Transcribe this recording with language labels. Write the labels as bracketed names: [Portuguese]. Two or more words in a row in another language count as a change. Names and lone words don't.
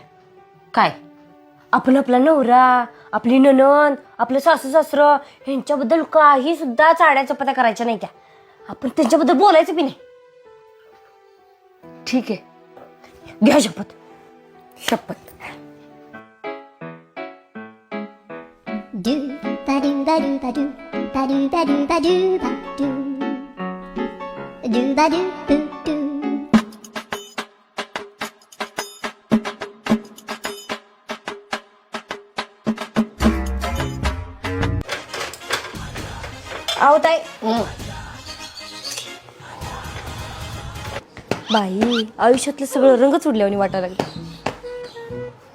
[Marathi] काय? आपण आपला नवरा, आपली नणंद, आपलं सासू सासरं ह्यांच्याबद्दल काही सुद्धा चाड्या चपात्या करायच्या नाही त्या. आपण त्यांच्याबद्दल बोलायचं बी नाही. ठीक आहे, घ्या शपथ. शपथ. Do ba do ba do ba do ba do ba do ba do ba do ba do do do. आहो ताई. बाई आयुष्यातलं सगळं रंगच उडल्यावानी वाटायला लागलं.